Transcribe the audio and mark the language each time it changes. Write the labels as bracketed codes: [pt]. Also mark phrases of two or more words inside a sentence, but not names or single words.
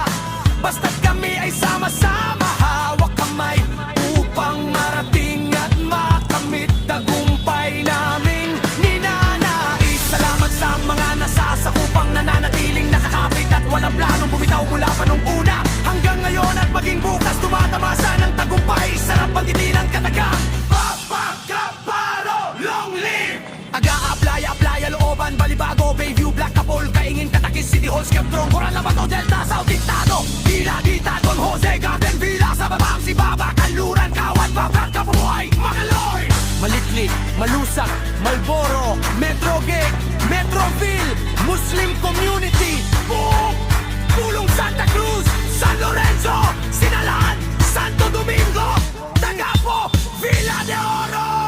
[tl] Basta't kami ay sama-sama, hawak kamay upang marating at makamit tagumpay naming ninanais. Salamat sa mga nasasakupang nananatiling nakakapit at walang planong bumitaw mula pa nung una hanggang ngayon at maging bukas tumatamasa ng tagumpay. Sarap pagiti ng katagang Alpha Kappa Rho, [en] long live! [tl] Aga-apply, looban, Balibago, Bayview, Black Kapol, Kaingin, Katakis, City Hall, Skeptron, Coral, Labato, Delta, South, Dictado, Hila, Don Jose, Garden Villa, sa babang si Baba, Kanluran, Kawan, Babang, Kapuhay, Magaloy! Maliklik, Malusak, Malboro, Metro Gate, Metroville, Muslim Community, Buong, Pulong Santa Cruz, San Lorenzo, Sinalan, Santo Domingo, Tagapo, Villa de Oro!